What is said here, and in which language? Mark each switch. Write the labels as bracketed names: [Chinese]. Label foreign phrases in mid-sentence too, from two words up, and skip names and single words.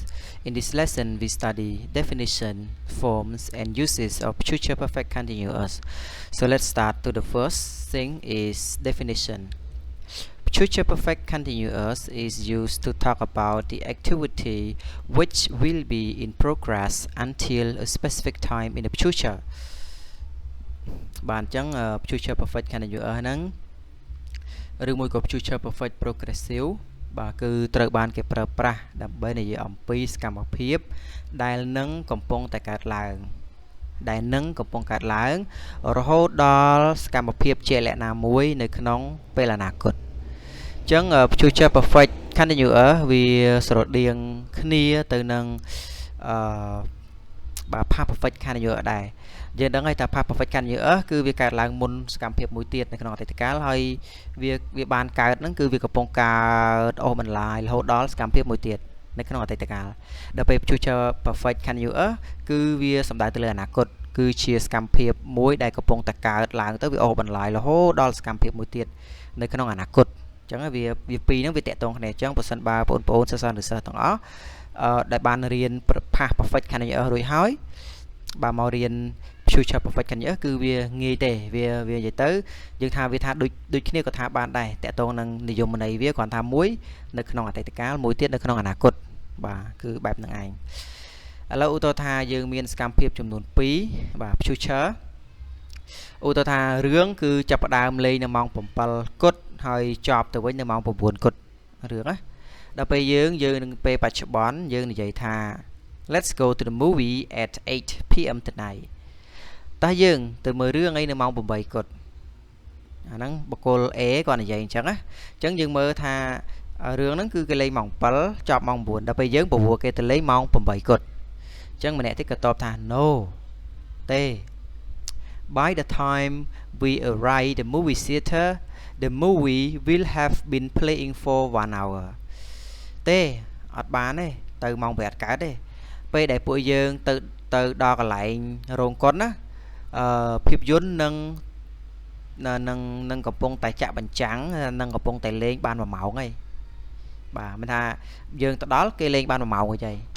[English] In this lesson we study definition, forms and uses of future perfect continuous. So let's start to the first thing is definition. Future perfect continuous is used to talk about the activity which will be in progress until a specific time in the future. [Khmer] បានអញ្ចឹង [English] future perfect continuous [Khmer] ហ្នឹងឬមួយក៏ [English] future perfect progressive [Khmer] បាទគឺត្រូវបានគេប្រើប្រាស់ដើម្បីនិយាយអំពីសកម្មភាពដែលនឹងកំពុងតែកើតឡើង រហូតដល់សកម្មភាពជាលក្ខណៈមួយនៅក្នុងពេលអនាគតអញ្ចឹង [English] future perfect continuous [Khmer] វាស្រដៀងគ្នាទៅនឹង [English] past perfect continuous [Khmer] ដែរយើងដឹងហើយថា [English] past perfect continuous [Khmer] គឺវាកើតឡើងមុនសកម្មភាពមួយទៀតនៅក្នុងអតីតកាលហើយវាបានកើតហ្នឹងគឺវាកំពុងកើតអូសបន្លាយរហូតដល់សកម្មភាពមួយទៀតនៅក្នុងអតីតកាលដល់ពេល [English] future perfect continuous [Khmer] គឺវាសំដៅទៅលើអនាគតគឺជា សកម្មភាពមួយដែលកំពុងតែកើតឡើងទៅវាអូសបន្លាយរហូតដល់សកម្មភាពមួយទៀតនៅក្នុងអនាគតអញ្ចឹងវាពីរហ្នឹងវាតកតងគ្នាអញ្ចឹងបើសិនបើបងប្អូនសិស្សនិស្សិត ទាំងអស់ដែលបានរៀន [English] past perfect continuous [Khmer] រួចហើយបាទមករៀន [English] future perfect continuous [Khmer] គឺវាងាយទេវានិយាយទៅយើងថាវាថា ដូចគ្នាក៏ថាបានដែរតកតងនឹងនិយមន័យវាគ្រាន់ថាមួយនៅក្នុងអតីតកាលមួយទៀតនៅក្នុងអនាគតបាទគឺបែបហ្នឹងឯងឥឡូវឧទាហរណ៍ថាយើងមានសកម្មភាពចំនួន2បាទ future ឧទាហរណ៍ថារឿងគឺចាប់ផ្ដើមលេងនៅម៉ោង7 គត់ហើយចប់ទៅវិញនៅម៉ោង9 គត់រឿងណាដល់ពេលយើងនឹងពេលបច្ចុប្បន្នយើងនិយាយថា [English] Let's go to the movie at 8 p.m. [Khmer] tonight តើយើងទៅមើលរឿងអីនៅម៉ោង8 គត់អាហ្នឹងបកគល A គាត់និយាយអញ្ចឹងណាអញ្ចឹងយើងមើលថារឿងហ្នឹងគឺគេ លេងម៉ោង7ចប់ម៉ោង9ដល់ពេលយើងប្រហែលគេទៅលេងម៉ោង8 គត់អញ្ចឹងម្នាក់ទៀតក៏តបថា No ទេ [English] By the time we arrive the movie theater the movie will have been playing for 1 hour [Khmer] ទេអត់បានទេទៅម៉ោង8អត់កើតទេពេលដែលពួកយើងទៅដល់កន្លែងរោងកុនណាភាពយន្ត នឹងកំពុងតែចាក់បញ្ចាំងនឹងកំពុងតែលេងបាន1ម៉ោងហើយបាទមានថាយើងទៅដល់គេលេងបាន1ម៉ោងហើយ